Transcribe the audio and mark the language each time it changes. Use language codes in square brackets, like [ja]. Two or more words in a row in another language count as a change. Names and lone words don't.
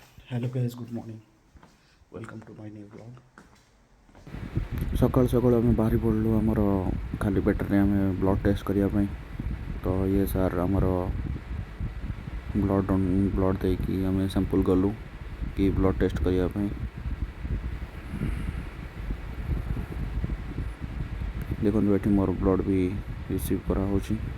[en] Hello guys, good morning. Welcome to my new vlog. [or] ସକାଳୁ ସକାଳୁ ଆମେ ବାହାରି ପଡ଼ିଲୁ ଆମର ଖାଲି ପେଟରେ ଆମେ [en] blood test [or] କରିବା ପାଇଁ। ତ ଇଏ ସାର୍ ଆମର ବ୍ଲଡ଼୍ ଦେଇକି ଆମେ ସାମ୍ପଲ୍ ଗଲୁ କି [en] blood test [or] କରିବା ପାଇଁ। ଦେଖନ୍ତୁ ଏଠି ମୋର ବ୍ଲଡ଼୍ ବି ରିସିଭ୍ କରାହେଉଛି।